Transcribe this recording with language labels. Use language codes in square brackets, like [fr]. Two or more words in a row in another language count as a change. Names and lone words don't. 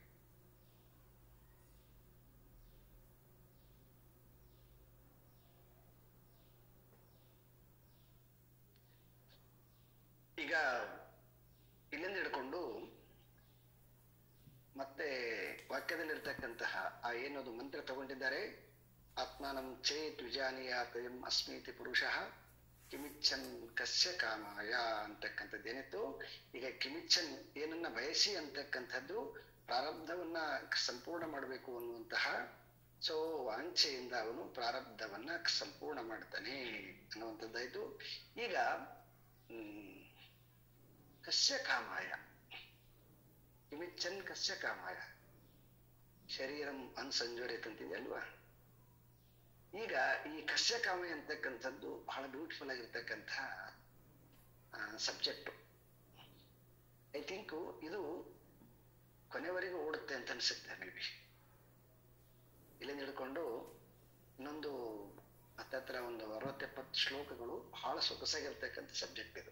[kn] ಈಗ ಇಲ್ಲಿಂದ ಹಿಡ್ಕೊಂಡು ಮತ್ತೆ ವಾಕ್ಯದಲ್ಲಿರ್ತಕ್ಕಂತಹ ಆ ಏನದು ಮಂತ್ರ ತಗೊಂಡಿದ್ದಾರೆ, [sa] ಆತ್ಮಾನಂ ಚೇತ್ ವಿಜಾನೀಯಾತಯಂ ಅಸ್ಮೀತಿ ಪುರುಷಃ ಕಿಮಿಚ್ಛನ್ ಕಸ್ಯ ಕಾಮಾಯ [kn] ಅಂತಕ್ಕಂಥದ್ದು ಏನಿತ್ತು. ಈಗ ಕಿಮಿಚ್ಛನ್ ಏನನ್ನ ಬಯಸಿ ಅಂತಕ್ಕಂಥದ್ದು ಪ್ರಾರಬ್ಧವನ್ನ ಸಂಪೂರ್ಣ ಮಾಡಬೇಕು ಅನ್ನುವಂತಹ ಸೊ ವಾಂಛೆಯಿಂದ ಅವನು ಪ್ರಾರಬ್ಧವನ್ನ ಸಂಪೂರ್ಣ ಮಾಡ್ತಾನೆ ಅನ್ನುವಂಥದ್ದಾಯ್ತು. [sa] ಈಗ ಕಸ್ಯ ಕಾಮಾಯ, ಕಿಮಿಚ್ಛನ್ ಕಸ್ಯ ಕಾಮಾಯ ಶರೀರಂ [kn] ಅನ್ಸಂಜೋರಿತಂತಿದೆ ಅಲ್ವಾ. ಈಗ ಈ [sa] ಕಸ್ಯ ಕಾಮಾಯ [kn] ಅಂತಕ್ಕಂಥದ್ದು ಬಹಳ ಬ್ಯೂಟಿಫುಲ್ ಆಗಿರ್ತಕ್ಕಂಥ ಸಬ್ಜೆಕ್ಟ್. [en] I think [kn] ಇದು ಕೊನೆವರೆಗೂ ಓಡುತ್ತೆ ಅಂತ ಅನ್ಸುತ್ತೆ. [en] may be [kn] ಇಲ್ಲಿಂದ ಹಿಡ್ಕೊಂಡು ಇನ್ನೊಂದು ಹತ್ತತ್ರ ಒಂದು 60-70 ಶ್ಲೋಕಗಳು ಬಹಳ ಸೊಗಸಾಗಿರ್ತಕ್ಕಂಥ ಸಬ್ಜೆಕ್ಟ್ ಇದು.